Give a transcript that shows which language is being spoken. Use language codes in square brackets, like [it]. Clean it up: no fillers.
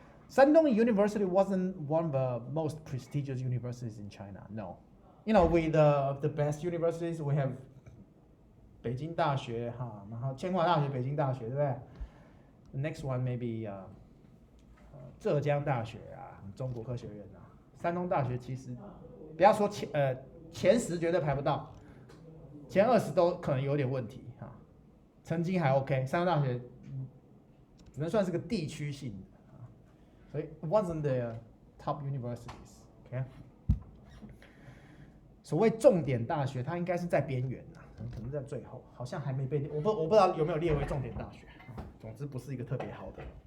[en] Shandong University wasn't one of the most prestigious universities in China. No, you know, with the best universities, we have [zh] 北京大学然后清华大学、北京大学，对不对 ？ [en] The next one maybe [zh] 浙江大学中国科学院山东大学其实不要说前10绝对排不到，前20都可能有点问题成绩还 OK， 山东大学只能算是个地区性的。 [en] So it wasn't the top universities, okay? [zh] 所谓重点大学，它应该是在边缘可能在最后，好像还没被我不知道有没有列为重点大学。总之不是一个特别好的。